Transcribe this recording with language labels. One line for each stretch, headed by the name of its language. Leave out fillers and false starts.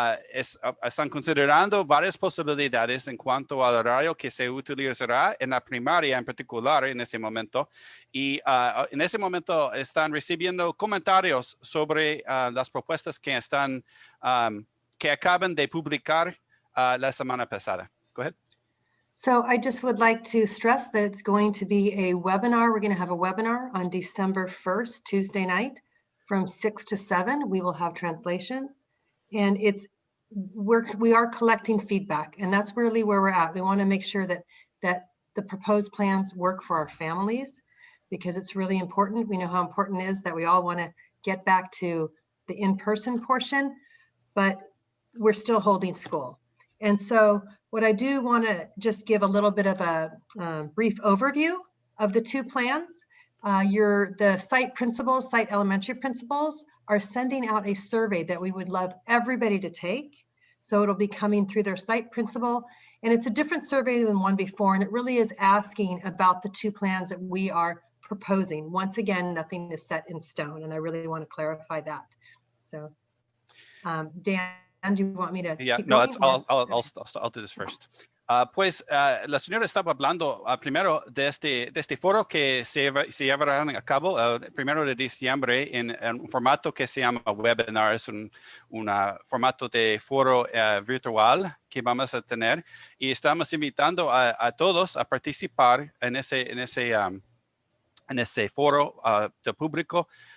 Spanish: Están considerando varias posibilidades en cuanto al horario que se utilizará en la primaria en particular en ese momento. Y en ese momento están recibiendo comentarios sobre las propuestas que acaban de publicar la semana pasada.
English: Go ahead. So I just would like to stress that it's going to be a webinar. We're going to have a webinar on December 1st, Tuesday night from 6 to 7. We will have translation. And we are collecting feedback, and that's really where we're at. We want to make sure that the proposed plans work for our families, because it's really important. We know how important it is that we all want to get back to the in-person portion, but we're still holding school. And so what I do want to just give a little bit of a brief overview of the two plans. The site elementary principals are sending out a survey that we would love everybody to take. So it'll be coming through their site principal, and it's a different survey than one before, and it really is asking about the two plans that we are proposing. Once again, nothing is set in stone, and I really want to clarify that. So, Dan, do you want me to keep going? I'll do this first.
Spanish: Pues la señora estaba hablando primero de este foro que se llevará a cabo el 1 de diciembre en un formato que se llama webinar. Es un formato de foro virtual que vamos a tener y estamos invitando a todos a participar en ese foro de público.